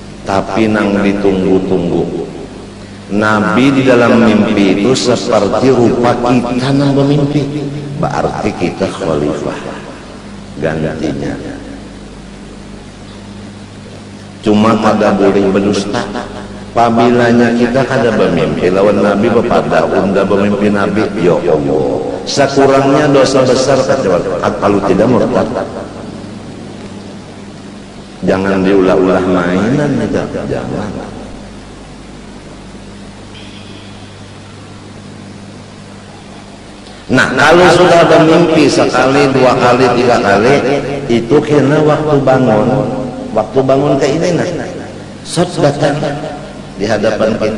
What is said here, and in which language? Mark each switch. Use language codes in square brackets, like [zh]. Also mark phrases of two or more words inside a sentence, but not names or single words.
[bjn] tapi nang ditunggu-tunggu. Nabi di dalam mimpi itu seperti rupa kita nang bermimpi, berarti kita khalifah gantinya. Cuma kada boleh berdusta. Pabilanya kita kada bermimpi lawan Nabi bepada unda bermimpi Nabi, [ar] يا الله, [id] sekurangnya dosa besar kalau tidak murtad. [bjn] Jangan diulah-ulah mainan itu, jangan. Nah, kalau sudah bermimpi sekali, dua kali, tiga kali, itu kena waktu bangun ke ini nah, sot datang di hadapan kita.